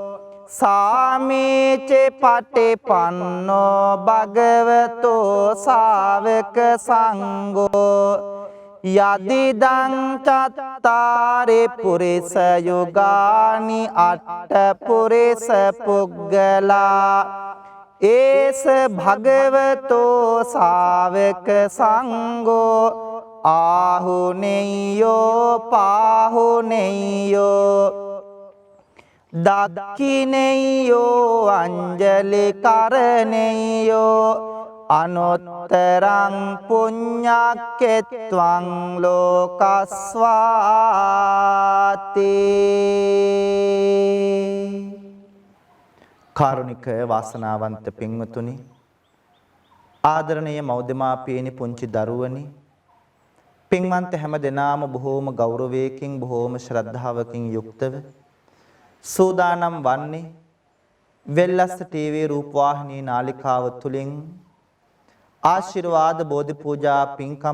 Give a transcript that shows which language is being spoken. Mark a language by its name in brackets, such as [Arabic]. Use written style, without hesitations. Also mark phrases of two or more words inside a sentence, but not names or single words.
[Pali] සාමීච පටිපන්නෝ භගවතෝ ශාවක සංඝෝ යදිදං චත්තාරි පුරිස යුගානි අට්ඨ පුරිස පුග්ගලා ඒස භගවතෝ ශාවක සංඝෝ ආහුනේයෝ පාහුනේයෝ දක්ඛිනේයෝ අංජලි කරණේයෝ අනුත්තරං පුඤ්ඤක්කෙත්වං ලෝකස්වාති [Sinhala] කාරුණික වාසනාවන්ත පින්වතුනි ආදරණීය මව්දෙමාපියනි පුංචි දරුවනි පින්වන්ත හැම දෙනාම බොහෝම ගෞරවයකින් බොහෝම ශ්‍රද්ධාවකින් යුක්තව සූදානම් වන්නේ වෙල්ලස්ස ටීවී රූපවාහිනී නාලිකාව තුලින් ආශිර්වාද බෝධි පූජා පින්කම